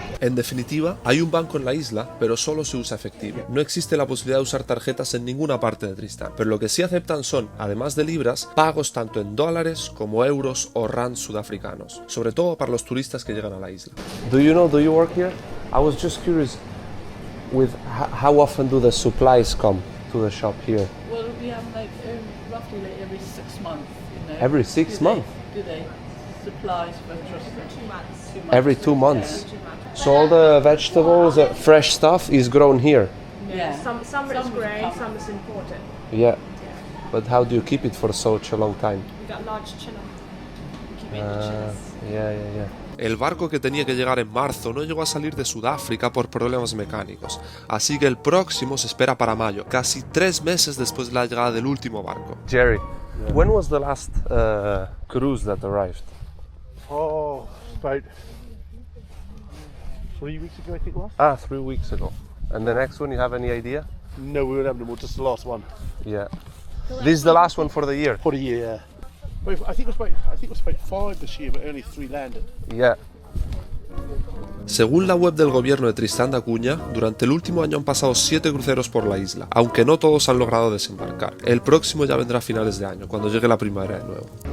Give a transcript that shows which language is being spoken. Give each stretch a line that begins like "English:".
Spanish: En definitiva, hay un banco en la isla, pero solo se usa efectivo. No existe la posibilidad de usar tarjetas en ninguna parte de Tristán, pero lo que sí aceptan son, además de libras, pagos tanto en dólares como euros o rands sudafricanos, sobre todo para los turistas que llegan a la isla.
English: Do you work here? I was just curious with how often do the supplies come to the shop here? Well, we have like roughly like every 6 months. You know. Every 6 months? Do they supplies for just 2 months? 2 months. Every 2 months. So all the vegetables, fresh stuff is grown here? Yeah. Some is grown, some is imported. Yeah. But how do you keep it for such a long time? We got large chiller. We keep it in the chillers. Yeah.
Spanish: El barco que tenía que llegar en marzo no llegó a salir de Sudáfrica por problemas mecánicos, así que el próximo se espera para mayo, casi 3 meses después de la llegada del último barco.
English: Jerry, when was the last cruise that arrived? Oh, about 3 weeks ago, I think it was. Ah, 3 weeks ago. And the next one, you have any idea? No, we won't have any more, just the last one. Yeah. This is the last one for the year? For the year, yeah. Well, I think it was about 5 this year, but only 3 landed. Yeah.
Spanish: Según la web del gobierno de Tristán da Cunha, durante el último año han pasado 7 cruceros por la isla, aunque no todos han logrado desembarcar. El próximo ya vendrá a finales de año, cuando llegue la primavera de nuevo.